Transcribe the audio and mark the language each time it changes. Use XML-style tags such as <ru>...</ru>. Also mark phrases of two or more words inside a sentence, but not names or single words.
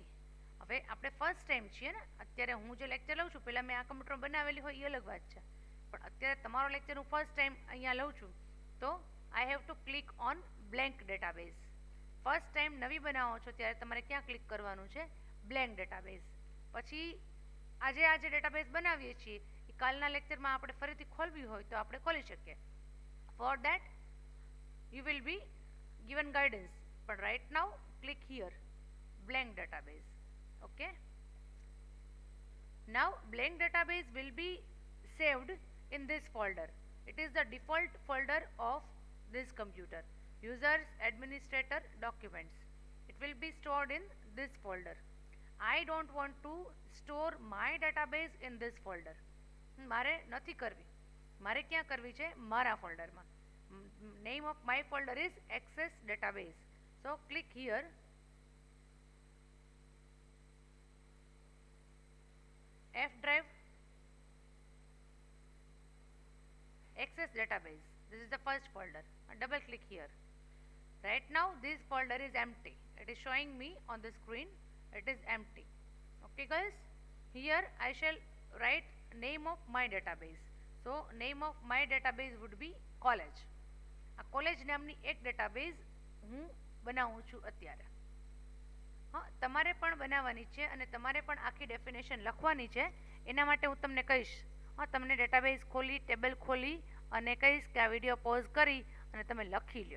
<gu>હવે આપણે</gu> <en>first time</en> <gu>છીએ ને, અત્યારે હું જે લેક્ચર લઉં છું, પહેલાં મેં આ કમ્પ્યુટર બનાવેલી હોય એ અલગ વાત છે, પણ અત્યારે તમારો લેક્ચર હું</gu> <en>first time</en> <gu>અહીંયા લઉં છું, તો</gu> <en>I have to click on blank database. first time</en> <gu>નવી બનાવો છો ત્યારે તમારે ક્યાં ક્લિક કરવાનું છે?</gu> <en>blank database.</en> <gu>પછી આજે આ જે ડેટાબેઝ બનાવીએ છીએ એ કાલના લેક્ચરમાં આપણે ફરીથી ખોલવી હોય તો આપણે ખોલી શકીએ.</gu> <en>for that you will be given guidance, but right now click here blank database. Okay, now blank database will be saved in this folder. It is the default folder of this computer, users administrator documents. It will be stored in this folder. I don't want to store my database in this folder.</en> <gu>મારે નથી કરવી, મારે ક્યાં કરવી છે? મારા ફોલ્ડરમાં.</gu> <en>Name of my folder is Access Database. So click here. F drive, Access Database. This is the first folder. Double click here. Right now this folder is empty. It is showing me on the screen. It is empty. Okay guys, here I shall write name of my database. So name of my database would be college.</en> <gu>આ કોલેજ નામની એક ડેટાબેઝ હું બનાવું છું અત્યારે. તમારે પણ બનાવવાની છે અને તમારે પણ આખી ડેફિનેશન લખવાની છે. એના માટે હું તમને કહીશ, તમને ડેટાબેઝ ખોલી, ટેબલ ખોલી અને કહીશ કે આ</gu> <en>video pause</en> <gu>કરી અને તમે લખી લ્યો.</gu>